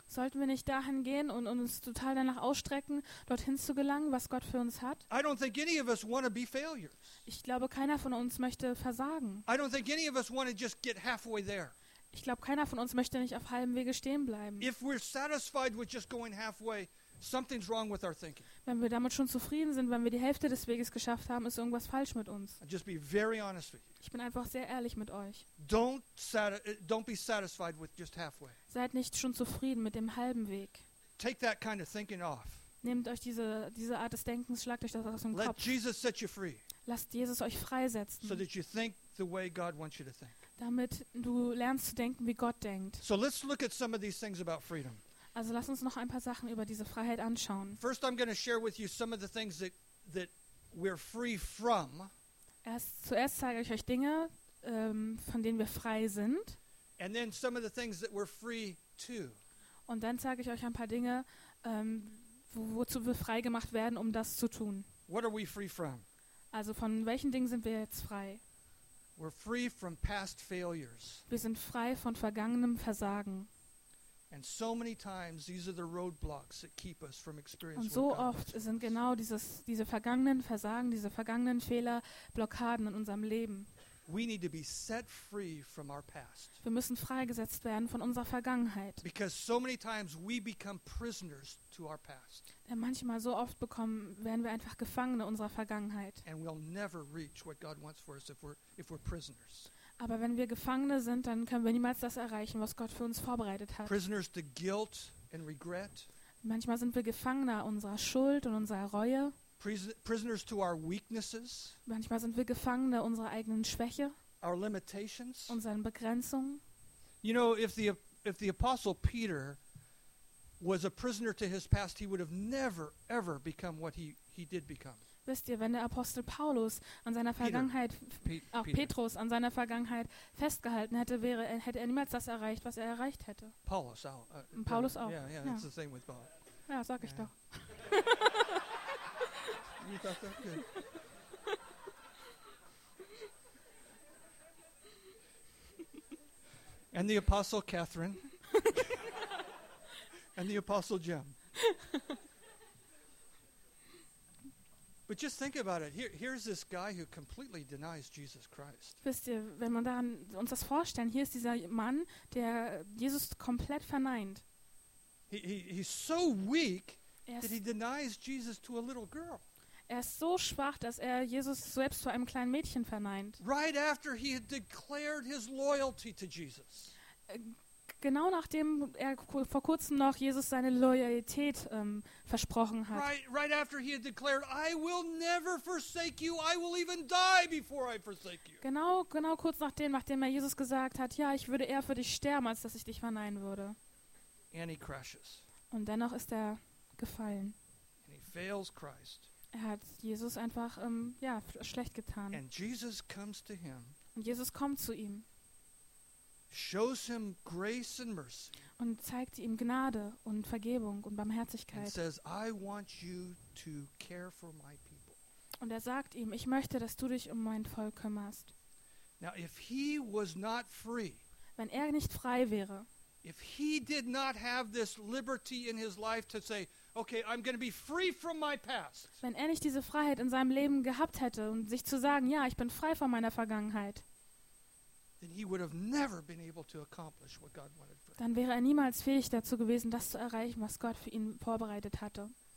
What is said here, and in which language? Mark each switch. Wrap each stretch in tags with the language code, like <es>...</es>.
<de>Sollten wir nicht dahin gehen und uns total danach ausstrecken, dorthin zu gelangen, was Gott für uns hat?</de> <en>I don't think any of us want to be failures.</en> <de>Ich glaube, keiner von uns möchte versagen.</de> <en>I don't think any of us want to just get halfway there.</en> <de>Ich glaube, keiner von uns möchte nicht auf halbem Wege stehen bleiben.</de> <en>If we're satisfied with just going halfway, something's wrong with our thinking.</en> <de>Wenn wir damit schon zufrieden sind, wenn wir die Hälfte des Weges geschafft haben, ist irgendwas falsch mit uns.</de> <en>Just be very honest with you.</en> <de>Ich bin einfach sehr ehrlich mit euch.</de> <en>Don't be satisfied with just halfway.</en> <de>Seid nicht schon zufrieden mit dem halben Weg.</de> <en>Take that kind of thinking off.</en> <de>Nehmt euch diese Art des Denkens, schlagt euch das aus dem Kopf.</de> <en>Let Jesus set you free.</en> <de>Lasst Jesus euch freisetzen.</de> <en>So that you think the way God wants you to think.</en> <de>Damit du lernst zu denken, wie Gott denkt.</de> <en>So let's look at some of these things about freedom.</en> <de>Also lass uns noch ein paar Sachen über diese Freiheit anschauen.</de> <en>First I'm going to share with you some of the things that we're free from.</en> <de>Zuerst zeige ich euch Dinge, von denen wir frei sind.</de> <en>And then some of the things that we're free to.</en> <de>Und dann zeige ich euch ein paar Dinge, wozu wir frei gemacht werden, um das zu tun.</de> <en>What are we free from?</en> <de>Also von welchen Dingen sind wir jetzt frei?</de> <en>We're free from past failures.</en> <de>Wir sind frei von vergangenem Versagen.</de> <en>And so many times these are the roadblocks that keep us from experiencing.</en> <de>Und so oft sind genau diese vergangenen Versagen, diese vergangenen Fehler Blockaden in unserem Leben.</de> <en>We need to be set free from our past.</en> <de>Wir müssen freigesetzt werden von unserer Vergangenheit.</de> <en>Because so many times we become prisoners to our past.</en> <de>Denn manchmal so oft werden wir einfach Gefangene unserer Vergangenheit.</de> <en>And we'll never reach what God wants for us if we're prisoners.</en> <de>Aber wenn wir Gefangene sind, dann können wir niemals das erreichen, was Gott für uns vorbereitet hat.</de> <en>Prisoners to guilt and regret.</en> <de>Manchmal sind wir Gefangene unserer Schuld und unserer Reue.</de> <en>Prisoners to our weaknesses.</en> <de>Manchmal sind wir Gefangene unserer eigenen Schwäche.</de> <en>Our limitations.</en> <de>Unseren Begrenzungen.</de> <en>You know, if the Apostle Peter was a prisoner to his past, he would have never, ever become what he did become.</en> <de>Wisst ihr, wenn der Apostel Paulus an seiner Vergangenheit, Petrus an seiner Vergangenheit festgehalten hätte, hätte er niemals das erreicht, was er erreicht hätte. Paulus auch.</de> <en>Yeah, it's the same with Paul.</en> <de>Ja, sag ich doch.</de> <en>You thought that? Good. And the Apostle Catherine. And the Apostle Jim. But just think about it. Here's this guy who completely denies Jesus Christ.</en> <de>Wisst ihr, wenn man daran uns das vorstellen, hier ist dieser Mann, der Jesus komplett verneint.</de> <en>He's so weak that he denies Jesus to a little girl.</en> <de>Er ist so schwach, dass er Jesus selbst zu einem kleinen Mädchen verneint.</de> <en>Right after he had declared his loyalty to Jesus.</en> <de>Genau nachdem er vor kurzem noch Jesus seine Loyalität versprochen hat.</de> <en>Right after he had declared, I will never forsake you, I will even die before I forsake you.</en> <de>Genau kurz nachdem er Jesus gesagt hat, ja, ich würde eher für dich sterben, als dass ich dich verneinen würde.</de> <en>And he crushes.</en> <de>Und dennoch ist er gefallen.</de> <en>And he fails Christ.</en> <de>Er hat Jesus einfach schlecht getan.</de> <en>And Jesus comes to him.</en> <de>Und Jesus kommt zu ihm.</de> <en>Shows him grace and mercy.</en> <de>Und zeigt ihm Gnade und Vergebung und Barmherzigkeit.</de> <en>And says, I want you to care for my people.</en> <de>Und er sagt ihm, ich möchte, dass du dich um mein Volk kümmerst.</de> <en>Now, if he was not free,</en> <de>wenn er nicht frei wäre,</de> <en>if he did not have this liberty in his life to say, okay, I'm going to be free from my past.</en> <de>Wenn er nicht diese Freiheit in seinem Leben gehabt hätte und sich zu sagen, ja, ich bin frei von meiner Vergangenheit.</de> <en>Then he would have never been able to accomplish what God wanted for him.</en> <de>Dann wäre er niemals fähig dazu gewesen, das zu erreichen, was Gott für ihn vorbereitet hatte.</de>